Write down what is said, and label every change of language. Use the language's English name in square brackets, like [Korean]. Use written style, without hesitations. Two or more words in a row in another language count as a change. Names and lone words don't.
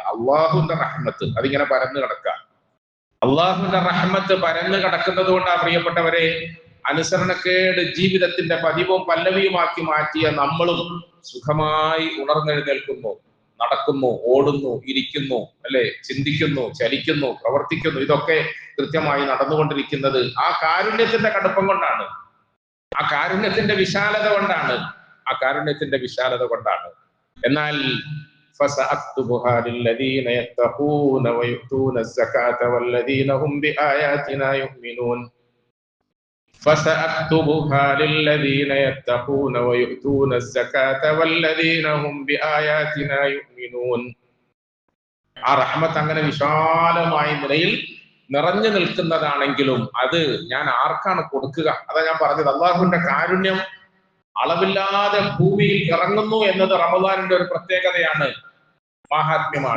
[Malayalam] അള്ളാഹുവിന്റെ റഹ്മത്ത് അതിങ്ങനെ പരന്നു കിടക്കാം. അള്ളാഹുവിന്റെ റഹ്മത്ത് പരന്നു കിടക്കുന്നത് കൊണ്ടാണ് പ്രിയപ്പെട്ടവരെ, അനുസരണക്കേട് ജീവിതത്തിന്റെ പതിവും പല്ലവിയുമാക്കി മാറ്റിയ നമ്മളും സുഖമായി ഉണർന്നെഴുന്നേൽക്കുന്നു, നടക്കുന്നു, ഓടുന്നു, ഇരിക്കുന്നു, അല്ലെ, ചിന്തിക്കുന്നു, ചലിക്കുന്നു, പ്രവർത്തിക്കുന്നു. ഇതൊക്കെ കൃത്യമായി നടന്നുകൊണ്ടിരിക്കുന്നത് ആ കാരുണ്യത്തിന്റെ കടുപ്പം കൊണ്ടാണ്, ആ കാരുണ്യത്തിന്റെ വിശാലത കൊണ്ടാണ്, ആ കാരുണ്യത്തിന്റെ വിശാലത കൊണ്ടാണ്. [Arabic] എന്നാൽ فسأكتبها للذين يتقون ويؤتون الزكاة والذين هم بآياتنا يؤمنون. فسأكتبها للذين يتقون ويؤتون الزكاة والذين هم بآياتنا يؤمنون. [Malayalam] ആ റഹ്മത്ത് അങ്ങനെ വിശാലമായ നിലയിൽ നിറഞ്ഞു നിൽക്കുന്നതാണെങ്കിലും അത് ഞാൻ ആർക്കാണ് കൊടുക്കുക? അതാ ഞാൻ പറഞ്ഞത്, അള്ളാഹുവിന്റെ കാരുണ്യം അളവില്ലാതെ ഭൂമിയിൽ ഇറങ്ങുന്നു എന്നത് റമദാനിന്റെ ഒരു പ്രത്യേകതയാണ്, മാഹാത്മ്യമാണ്.